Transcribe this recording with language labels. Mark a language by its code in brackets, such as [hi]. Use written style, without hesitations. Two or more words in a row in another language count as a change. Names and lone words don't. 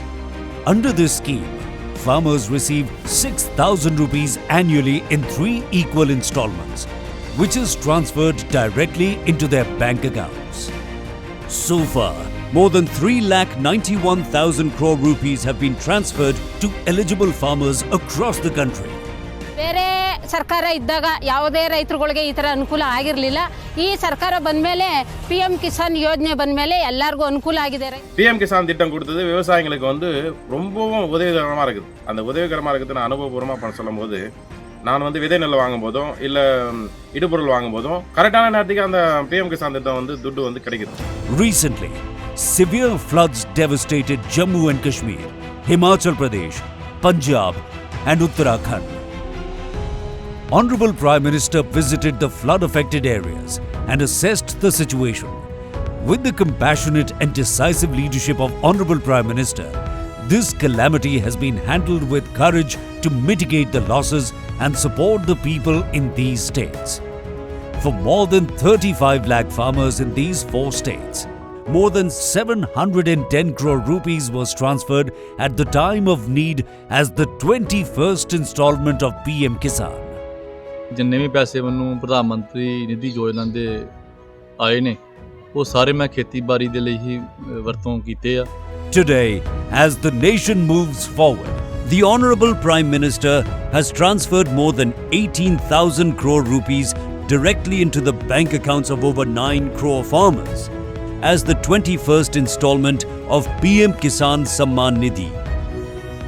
[en] Under this scheme, farmers receive 6,000 rupees annually in 3 equal installments, which is transferred directly into their bank accounts. So far, more than 3,91,000 crore rupees have been transferred to eligible farmers across the country. [kn] ಬೇರೆ ಸರ್ಕಾರ ಇದ್ದಾಗ ಯಾವುದೇ ರೈತರುಗಳಿಗೆ ಈ ತರ ಅನುಕೂಲ ಆಗಿರಲಿಲ್ಲ. ಈ ಸರ್ಕಾರ ಬಂದಮೇಲೆ PM ಕಿಸಾನ್ ಯೋಜನೆ ಬಂದಮೇಲೆ ಎಲ್ಲರಿಗೂ ಅನುಕೂಲ ಆಗಿದೆ. [ta] PM கிசான் திட்டம் கொடுத்தது விவசாயிகளுக்கு வந்து ரொம்பவும் உதவிகரமா இருக்குது. அந்த உதவிகரமா இருக்கிறது நான் அனுபவபூர்வமா சொல்லும்போது, நான் வந்து விதை நெல் வாங்கும் போதும் இல்ல இடுபொருள் வாங்கும் போதும் கரெக்டான நேரத்துக்கு அந்த PM கிசான் திட்டம் வந்து துட்டு வந்து கிடைக்குது. [en] Recently, severe floods devastated Jammu and Kashmir, Himachal Pradesh, Punjab and Uttarakhand. Honorable Prime Minister visited the flood-affected areas and assessed the situation. With the compassionate and decisive leadership of Honorable Prime Minister, this calamity has been handled with courage to mitigate the losses and support the people in these states. For more than 35 lakh farmers in these 4 states, more than 710 crore rupees was transferred at the time of need as the 21st installment of PM Kisan. [pa] ਜਿੰਨੇ ਵੀ ਪੈਸੇ ਮੈਨੂੰ ਪ੍ਰਧਾਨਮੰਤਰੀ ਨਿਧੀ ਯੋਜਨਾ ਦੇ ਆਏ ਨੇ ਵੋ ਸਾਰੇ ਮੈਂ ਖੇਤੀਬਾੜੀ ਦੇ ਲਈ ਹੀ ਵਰਤੋਂ ਕੀਤੇ ਆ. [en] Today, as the nation moves forward, the Honorable Prime Minister has transferred more than 18,000 crore rupees directly into the bank accounts of over 9 crore farmers as the 21st installment of PM Kisan Samman Nidhi.